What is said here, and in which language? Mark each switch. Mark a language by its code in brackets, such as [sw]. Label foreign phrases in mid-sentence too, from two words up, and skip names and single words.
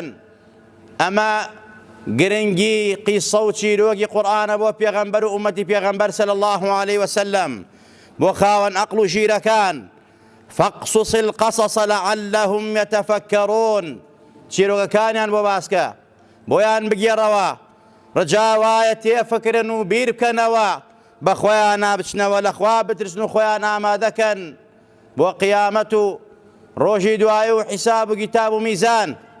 [ckb] ئەمە گرنگی قیسە و چیرۆکی قورئانە بۆ پێغەمبەر و ئومەتی پێغەمبەر [ar] صلی الله عليه وسلم [ckb] بۆ خاوەن عەقڵ و ژیرەکان. [ar] فاقصص القصص لعلهم يتفكرون. [ckb] چیرۆکەکانیان بۆ باسکە، بۆیان بگێڕەوە، ڕجاوایە تێفکرن و بیر بکەنەوە، بە خۆیان نابچنەوە، لە خوا بترسن و خۆیان ئامادەکەن بۆ قیامەت و ڕۆژی دوایی و حیساب و کتاب و میزان.